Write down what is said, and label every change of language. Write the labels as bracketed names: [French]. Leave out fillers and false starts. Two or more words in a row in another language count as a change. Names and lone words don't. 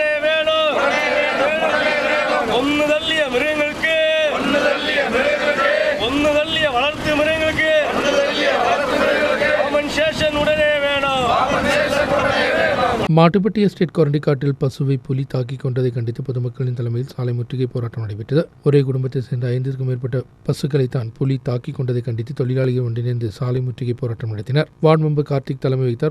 [Malayalam] ഒന്ന് തള്ളിയ മൃഗങ്ങൾക്ക്, ഒന്ന് തള്ളിയ വളർത്തു മൃഗങ്ങൾക്ക് കോമ്പൻസേഷൻ ഉടനെ വേണം. [Tamil] மாட்டுப்பட்டி எஸ்டேட் கொரண்டிக்காட்டில் பசுவை புலி தாக்கிக் கொண்டதை கண்டித்து பொதுமக்களின் தலைமையில் சாலை முற்றுகை போராட்டம் நடைபெற்றது. ஒரே குடும்பத்தை சேர்ந்த 5க்கும் மேற்பட்ட பசுக்களை தான் புலி தாக்கிக் கொண்டதை கண்டித்து தொழிலாளிகள் ஒன்றிணைந்து சாலை முற்றுகை போராட்டம் நடத்தினர். வார்டு மெம்பர் கார்த்திக் தலைமை வைத்தார்.